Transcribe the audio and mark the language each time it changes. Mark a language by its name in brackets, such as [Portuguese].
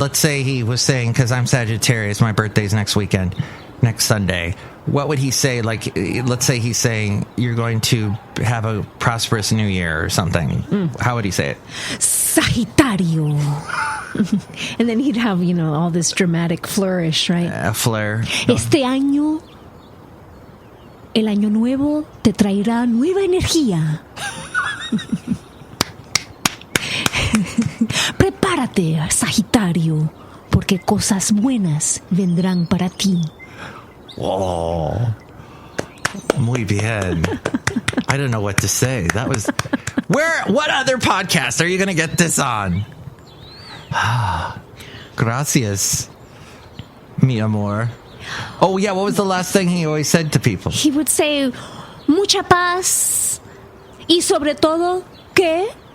[English] Let's say he was saying, because I'm Sagittarius, my birthday's next weekend, next Sunday. What would he say? Like, let's say he's saying you're going to have a prosperous new year or something. How would he say it? [Spanish] Sagittario. [English] And then he'd have, all this dramatic flourish, right? A flare. [Spanish] Este año, el año nuevo te traerá nueva energía. Prepárate, Sagitario, porque cosas buenas vendrán para ti. [English] Oh, [Spanish] muy bien. [English] I don't know what to say. That was what other podcast are you going to get this on? [Spanish] Gracias, mi amor. [English] Oh yeah, what was the last thing he always said to people? He would say, [Spanish] mucha paz y sobre todo, ¿qué?